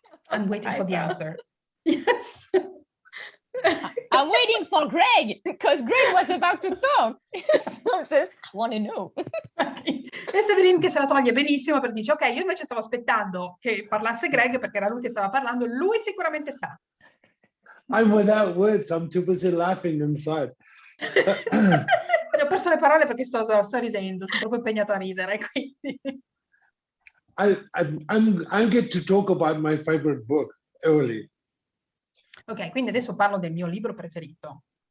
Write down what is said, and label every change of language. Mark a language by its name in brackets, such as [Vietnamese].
[English] I'm waiting for the answer. Yes. I'm waiting for Greg, because Greg was about to talk. So just want to know. [Italian] E Severin che se la toglie benissimo perché dice, ok, io invece stavo aspettando che parlasse Greg perché era lui che stava parlando, lui sicuramente sa. [English] I'm without words. I'm too busy laughing inside. [Italian] Ho perso le parole perché sto ridendo, sono proprio impegnato a ridere, quindi. [English] I'm get to talk about my favorite book early. [Italian] Ok, quindi adesso parlo del mio libro preferito.